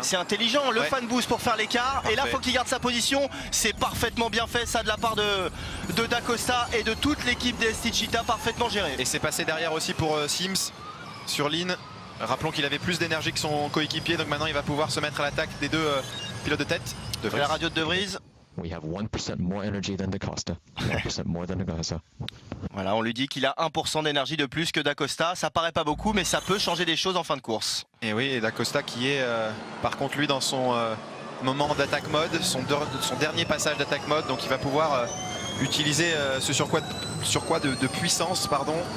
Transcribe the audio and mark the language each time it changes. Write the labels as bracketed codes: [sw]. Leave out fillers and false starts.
[fr] C'est intelligent, le fan boost pour faire l'écart. Et là, faut qu'il garde sa position. C'est parfaitement bien fait, ça, de la part de Dacosta et de toute l'équipe DST Cheetah, parfaitement géré. Et c'est passé derrière aussi pour Sims sur Lynn. Rappelons qu'il avait plus d'énergie que son coéquipier, donc maintenant il va pouvoir se mettre à l'attaque des 2 pilotes de tête. La radio de Vries. [en] We have 1% more energy than Dacosta. 1% more than Dacosta. [fr] Voilà, on lui dit qu'il a 1% d'énergie de plus que Dacosta. Ça paraît pas beaucoup, mais ça peut changer des choses en fin de course. Et oui, et Dacosta qui est par contre lui dans son moment d'attaque mode, son dernier passage d'attaque mode, donc il va pouvoir utiliser ce surcroît de puissance, pardon.